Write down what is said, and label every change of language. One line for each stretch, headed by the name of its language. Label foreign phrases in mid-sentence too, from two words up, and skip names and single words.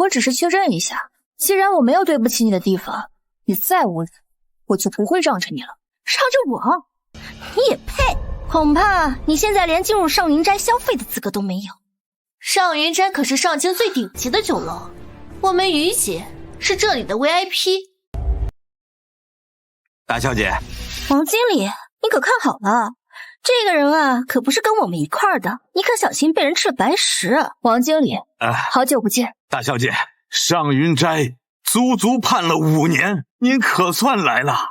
Chinese: 我只是確認一下，既然我沒有對不起你的地方，你再無理，我就不會讓着你了。讓着我？你也配？恐怕你現在連進入上雲齋消費的資格都沒有。上雲齋可是上京最頂級的酒樓，我們於姐是這裡的 VIP。大小姐，王經理，你可看好了，這個人啊，可不是跟我們一塊兒的，你可小心被人吃白食。王經理，好久不見。大小姐，上雲齋足足盼了5年，您可算來了。